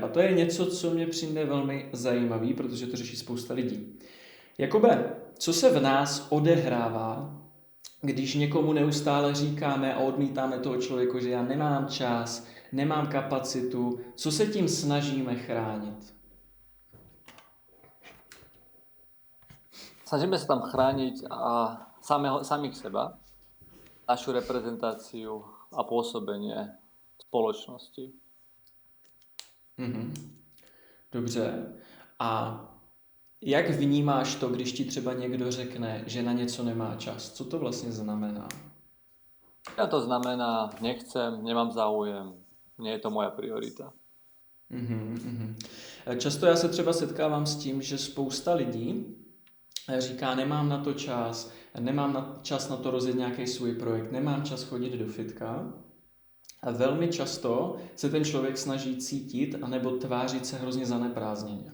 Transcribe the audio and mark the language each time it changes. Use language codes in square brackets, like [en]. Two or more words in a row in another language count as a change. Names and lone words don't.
[cs] A to je něco, co mě přijde velmi zajímavý, protože to řeší spousta lidí. Jakube, co se v nás odehrává, když někomu neustále říkáme a odmítáme toho člověka, že já nemám čas, nemám kapacitu, co se tím snažíme chránit? [sk] Snažíme sa tam chrániť samých seba, našu reprezentáciu a pôsobenie spoločnosti. [cs] Dobře. A jak vnímáš to, když ti třeba někdo řekne, že na něco nemá čas? Co to vlastně znamená? [sk] Ja to znamená, nechcem, nemám záujem, nie je to moja priorita. [cs] Často já se třeba setkávám s tím, že spousta lidí říká, nemám na to čas, čas na to rozjet nějaký svůj projekt, nemám čas chodit do fitka. A velmi často se ten člověk snaží cítit anebo tvářit se hrozně zaneprázdněně.